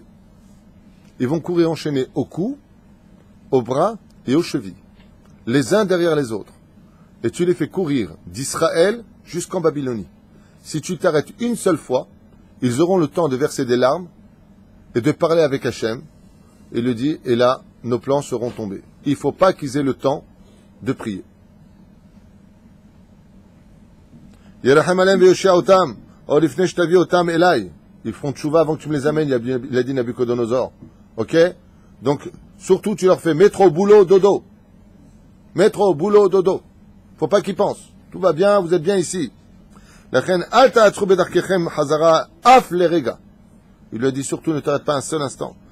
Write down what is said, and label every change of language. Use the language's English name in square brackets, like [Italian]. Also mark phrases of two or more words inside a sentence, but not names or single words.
[French] Ils vont courir enchaînés au cou, au bras et aux chevilles, les uns derrière les autres. Et tu les fais courir d'Israël jusqu'en Babylonie. Si tu t'arrêtes une seule fois, ils auront le temps de verser des larmes et de parler avec Hachem. Il lui dit, et là, nos plans seront tombés. Il ne faut pas qu'ils aient le temps de prier. [Hebrew] ירחם עליהם ויושיע אותם, עוד לפני שתביא אותם אליי. [French] Ils feront tchouva avant que tu me les amènes, il a dit Nabucodonosor. Ok? Donc, surtout, tu leur fais métro, boulot, dodo. Métro, boulot, dodo. Faut pas qu'ils pensent. Tout va bien, vous êtes bien ici. Il lui a dit surtout, ne t'arrête pas un seul instant.